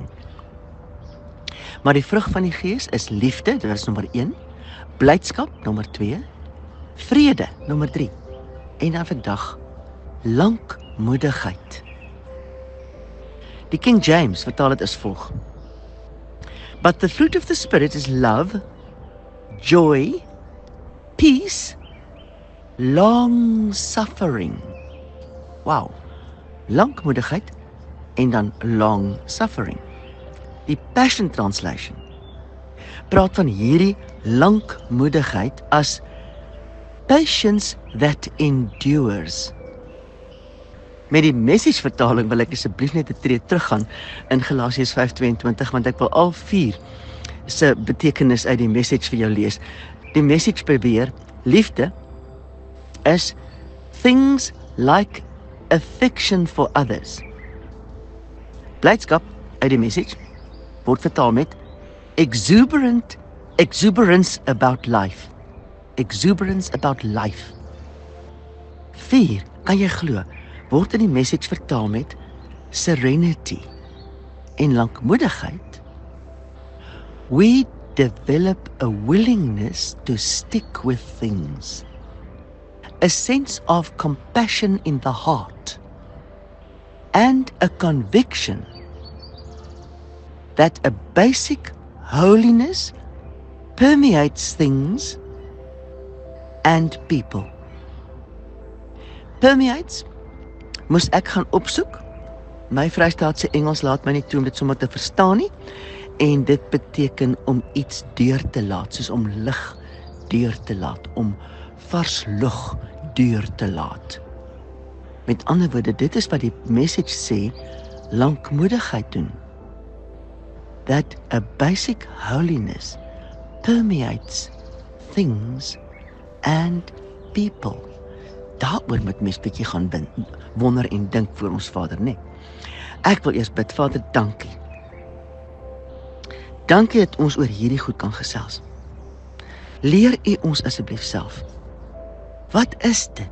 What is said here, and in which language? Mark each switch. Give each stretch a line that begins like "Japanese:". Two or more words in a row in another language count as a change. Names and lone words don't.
Afrikaans: Maar die vrug van die Gees is liefde, dit is nommer 1, blydskap, nommer 2, vrede, nommer 3, en dan vandag, lankmoedigheid. Die King James vertaal dit as volg.
English: But the fruit of the Spirit is love, joy, peace, long-suffering.
Afrikaans: Wow, lankmoedigheid en dan long-suffering. Die Passion Translation praat van hierdie lankmoedigheid as
English: patience that endures.
Afrikaans: Met die Message vertaling wil ek asseblief net 'n tree teruggaan in Galasiërs 5:22, want ek wil al 4 se betekenis uit die Message vir jou lees. Die Message beweer, liefde is
English: things like affection for others.
Afrikaans: Blydskap uit die Message word vertaal met
English: exuberance about life. Exuberance about life.
Afrikaans: 4, kan jy glo, word in die Message vertaal met serenity en lankmoedigheid.
English: We develop a willingness to stick with things, a sense of compassion in the heart, and a conviction that a basic holiness permeates things and people.
Afrikaans: Permeates moes ek gaan opsoek. My Vrystaatse Engels laat my nie toe om dit sommer te verstaan nie. En dit beteken om iets deur te laat, soos om lig deur te laat, om vars lug deur te laat. Met ander woorde, dit is wat die Message sê, lankmoedigheid doen.
English: That a basic holiness permeates things and people.
Afrikaans: Daaroor moet mens bietjie gaan wonder en dink voor ons Vader, nee. Ek wil eers bid, Vader, dankie. Dankie dat ons oor hierdie goed kan gesels. Leer U ons asseblief self. Wat is dit?